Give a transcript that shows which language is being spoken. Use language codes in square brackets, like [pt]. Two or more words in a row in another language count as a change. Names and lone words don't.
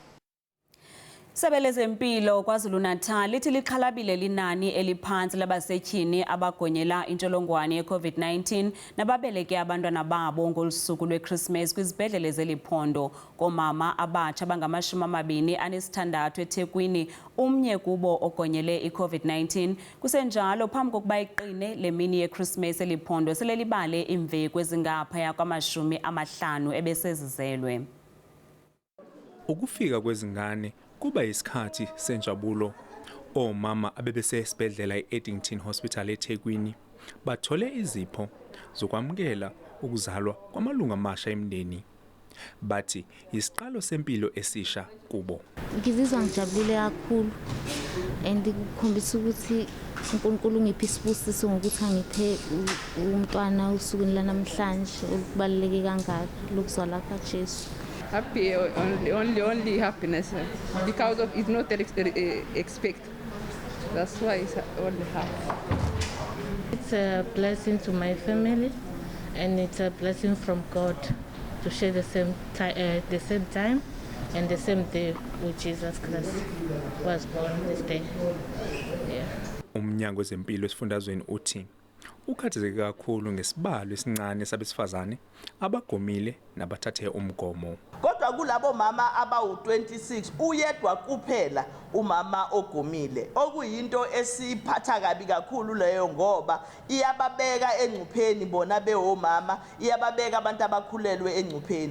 [xh] Isebe lezempilo KwaZulu-Natal lithi lixhalabile linani eliphantsi labasetyhini abagonyela intsholongwane ye-COVID-19 nababeleke abantwana babo ngolusuku lweChristmas kwizibhedlele zeliphondo. Koomama abatsha abangama-26 eThekwini, umnye kubo ogonyele i-COVID-19. Kusenjalo phambi kokuba iqine le mini yeChristmas eliphondo sele libale iimveku ezingaphaya kwama-50 ebesezizelwe. [zu] Ukufika kwezingane kuba isikhathi senjabulo. Omama abebesesibhedlela i-Eddington Hospital eThekwini bathole izipho zokwamkela ukuzalwa kwamalungu amasha emndeni. Bathi isiqalo sempilo esisha kubo. Ngizizwa ngijabulile kakhulu and kukhombisa ukuthi uNkulunkulu ungiphe isibusiso ngokuthi angiphe umntwana usukwini lanamhlanje olubaluleke kangaka lokuzalwa kaJesu. [en] Happy, only happiness because of it's not expect. That's why it's only happy. It's a blessing to my family, and it's a blessing from God to share the same time and the same day with Jesus Christ was born this day. Yeah. [zu] Umnyango wezempilo esifundazweni uthi ukhathazeke kakhulu ngesibalo esincane sabesifazane abagomile nabathathe umgomo. kodwa kulabo mama abawu-26 uyedwa kuphela umama ogomile, okuyinto esiphatha kabi kakhulu leyo ngoba iyababeka engcupheni bona bewomama, iyababeka abantu abakhulelwe engcupheni.